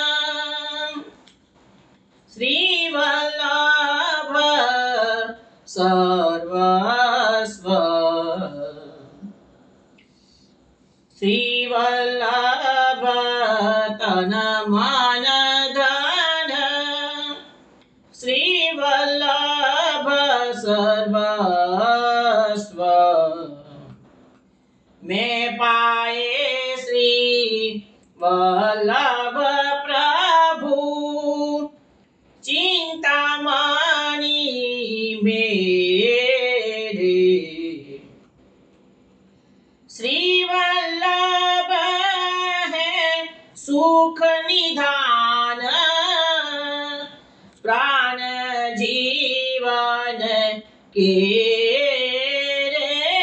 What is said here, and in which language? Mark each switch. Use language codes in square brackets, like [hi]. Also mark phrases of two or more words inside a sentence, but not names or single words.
[gu] શ્રી વલ્લભ સર્વસ્વ, શ્રી વલ્લભ તન મન ધન, શ્રી વલ્લભ સર્વસ્વ. [hi] मैं पाये श्री वल्लभ प्रभु, चिंतामणी मेरे. श्री वल्लभ है सुख निधान, प्राण जीवन के रे.